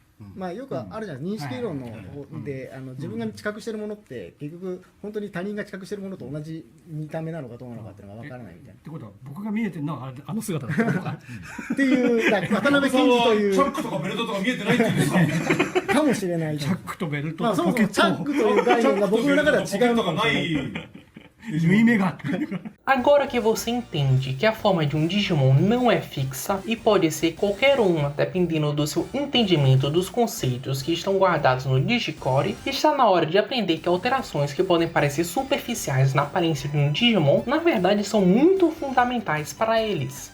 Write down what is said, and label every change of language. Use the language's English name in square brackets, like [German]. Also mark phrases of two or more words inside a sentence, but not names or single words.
[Japanese] よくあるじゃないですか、認識論ので自分が知覚してるものって結局本当に他人が知覚してるものと同じ見た目なのかどうなのかっていうのが分からないみたいな。ってことは僕が見えてるのはあの姿だったのかっていう渡辺謙二というチャックとかベルトとか見えてないっていうんですかかもしれない。チャックとベルトとポケット、チャックという概念が僕の中では違うのかもしれない。 [Portuguese] Agora que você entende que a forma de um Digimon não é fixa e pode ser qualquer uma dependendo do seu entendimento dos conceitos que estão guardados no Digicore, está na hora de aprender que alterações que podem parecer superficiais na aparência de um Digimon, na verdade são muito fundamentais para eles.